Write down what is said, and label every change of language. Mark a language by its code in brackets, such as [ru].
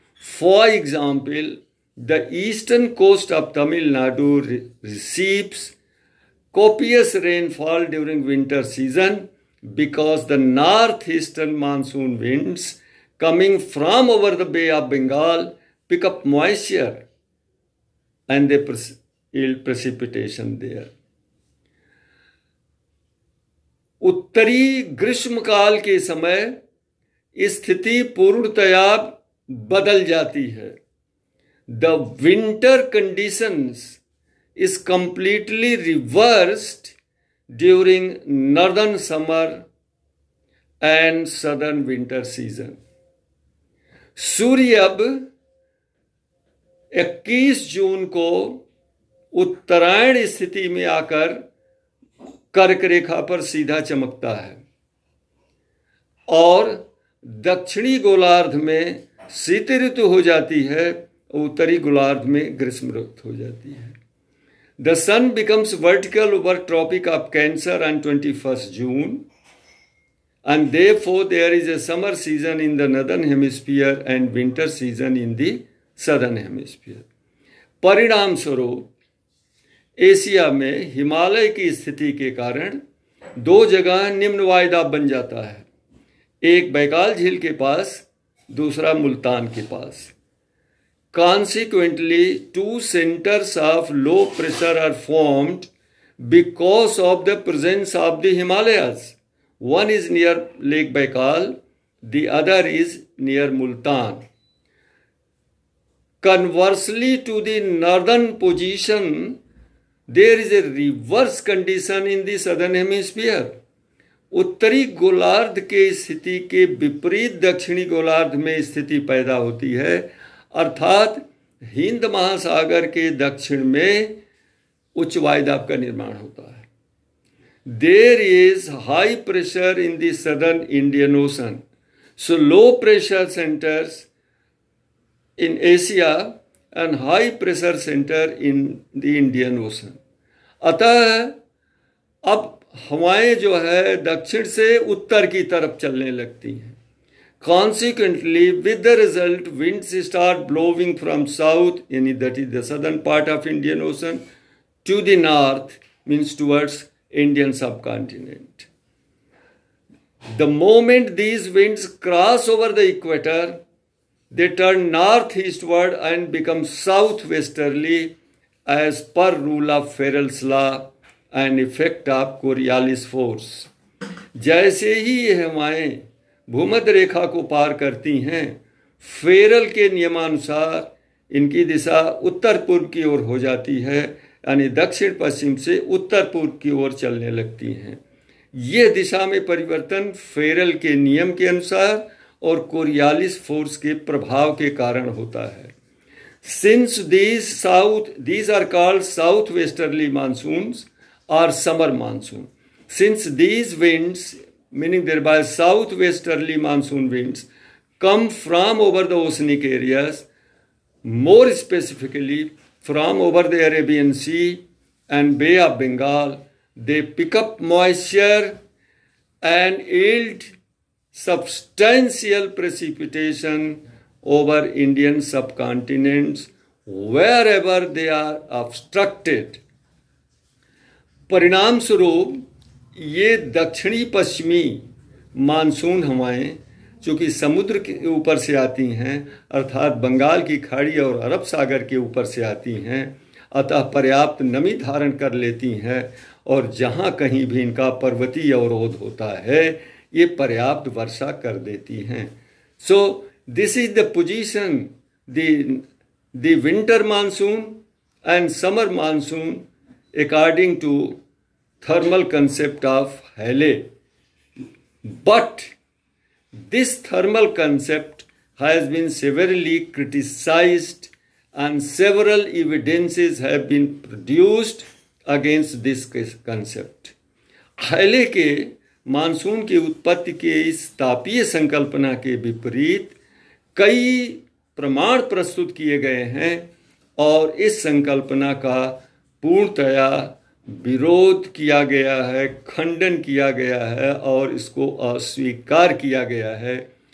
[en] For example, the eastern coast of Tamil Nadu receives copious rainfall during winter season because the northeastern monsoon winds coming from over the Bay of Bengal pick up moisture and they yield precipitation there. [hi] उत्तरी ग्रीष्मकाल के समय स्थिति पूर्णतया बदल जाती है। [en] The winter conditions is completely reversed during northern summer and southern winter season. [hi] सूर्य अब 21 जून को उत्तरायण स्थिति में आकर कर्क रेखा पर सीधा चमकता है और दक्षिणी गोलार्ध में शीत ऋतु हो जाती है, उत्तरी गोलार्ध में ग्रीष्म ऋतु हो जाती है। [en] The sun becomes vertical over Tropic of Cancer on 21st June and therefore there is a summer season in the northern hemisphere and winter season in the southern hemisphere. [hi] परिणाम स्वरूप एशिया में हिमालय की स्थिति के कारण दो जगह निम्न वायुदाब बन जाता है, एक बैकाल झील के पास, दूसरा मुल्तान के पास। [en] Consequently, two centers of low pressure are formed because of the presence of the Himalayas. One is near Lake Baikal, the other is near Multan. Conversely to the northern position, there is a reverse condition in the southern hemisphere. [hi] उत्तरी गोलार्ध के स्थिति के विपरीत दक्षिणी गोलार्ध में स्थिति पैदा होती है, अर्थात हिंद महासागर के दक्षिण में उच्च वायुदाब का निर्माण होता है। [en] There is high pressure in the southern Indian Ocean, so low pressure centers in Asia and high pressure center in the Indian Ocean. [hi] अतः अब हवाएं जो है दक्षिण से उत्तर की तरफ चलने लगती हैं। [en] Consequently, with the result, winds start blowing from south, यानी that is the southern part of Indian Ocean, to the north, means towards Indian subcontinent. The moment these winds cross over the equator, they turn northeastward and become southwesterly as per rule of Ferrel's law and effect of Coriolis force. [hi] जैसे ही ये हवाएं भूमध्य रेखा को पार करती हैं, Feral के नियमानुसार इनकी दिशा उत्तर पूर्व की ओर हो जाती है, यानी दक्षिण पश्चिम से उत्तर पूर्व की ओर चलने लगती हैं। ये दिशा में परिवर्तन फेरल के नियम के अनुसार और कोरियालिस फोर्स के प्रभाव के कारण होता है। [en] Since these are called southwesterly monsoons or summer monsoon. Since these winds, meaning thereby southwesterly monsoon winds, come from over the oceanic areas, more specifically from over the Arabian Sea and Bay of Bengal, they pick up moisture and yield substantial precipitation over Indian subcontinents wherever they are obstructed. [hi] परिणाम स्वरूप ये दक्षिणी पश्चिमी monsoon हवाएं चूँकि समुद्र के ऊपर से आती हैं, अर्थात बंगाल की खाड़ी और अरब सागर के ऊपर से आती हैं, अतः पर्याप्त नमी धारण कर लेती हैं और जहाँ कहीं भी इनका पर्वतीय अवरोध होता है ये पर्याप्त वर्षा कर देती हैं। [en] So this is the position, the winter monsoon and summer monsoon according to thermal concept of Halley. But this thermal concept has been severely criticized and several evidences have been produced against this concept. [hi] हैले के monsoon की उत्पत्ति के इस तापीय संकल्पना के विपरीत कई प्रमाण प्रस्तुत किए गए हैं और इस संकल्पना का पूर्णतया विरोध किया गया है, खंडन किया गया है और इसको अस्वीकार किया गया है।